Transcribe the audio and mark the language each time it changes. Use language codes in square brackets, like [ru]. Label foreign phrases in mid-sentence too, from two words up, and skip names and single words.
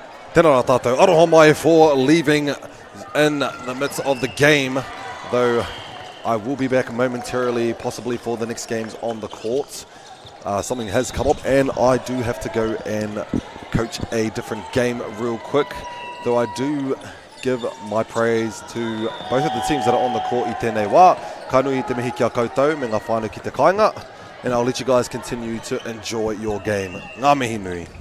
[mi] Tēnā rā tātou. Aroha mai [en] for leaving in the midst of the game, though I will be back momentarily, possibly for the next games on the court. Something has come up and I do have to go and coach a different game real quick, though I do give my praise to both of the teams that are on the court [mi] I tēnei wā. Kainui I te mihi kia koutou me ngā whānau ki te kāinga, [en] and I'll let you guys continue to enjoy your game. [mi] Ngā mihi nui.